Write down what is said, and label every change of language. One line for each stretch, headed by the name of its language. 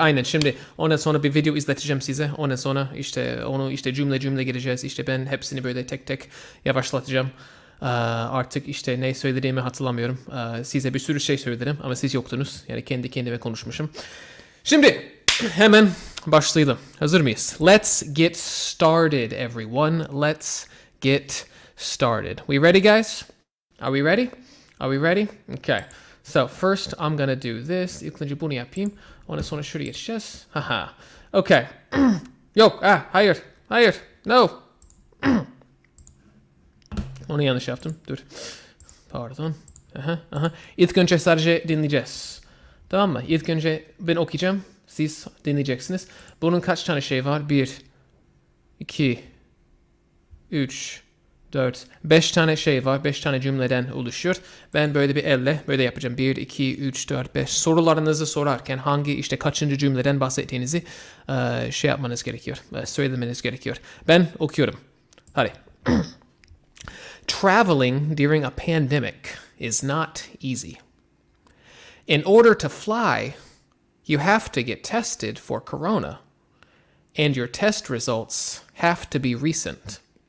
Turkish: Aynen şimdi ondan sonra bir video izleteceğim size. Ondan sonra işte cümle gireceğiz. İşte ben hepsini böyle tek tek yavaşlatacağım. Artık işte ne söylediğimi hatırlamıyorum. Size bir sürü şey söyledim ama siz yoktunuz. Yani kendi kendime konuşmuşum. Şimdi hemen başlayalım. Hazır mıyız?
English: Let's get started everyone. Let's get started. We ready guys? Are we ready? Are we ready? Okay. So first I'm gonna do this.
Turkish: İlk önce bunu yapayım. Ondan sonra şuraya geçeceğiz. Haha. Okay. Yok. Hayır. No. Onu yanlış yaptım. Dur. Pardon. İlk önce sadece dinleyeceğiz. Tamam mı? İlk önce ben okuyacağım. Siz dinleyeceksiniz. Bunun kaç tane şey var? 1, 2, 3, 4, 5 tane şey var. 5 tane cümleden oluşuyor. Ben böyle bir elle böyle yapacağım. 1, 2, 3, 4, 5. Sorularınızı sorarken hangi kaçıncı cümleden bahsettiğinizi şey yapmanız gerekiyor. Söylemeniz gerekiyor. Ben okuyorum. Hadi.
English: Traveling during a pandemic is not easy. In order to fly, you have to get tested for corona, and your test results have to be recent.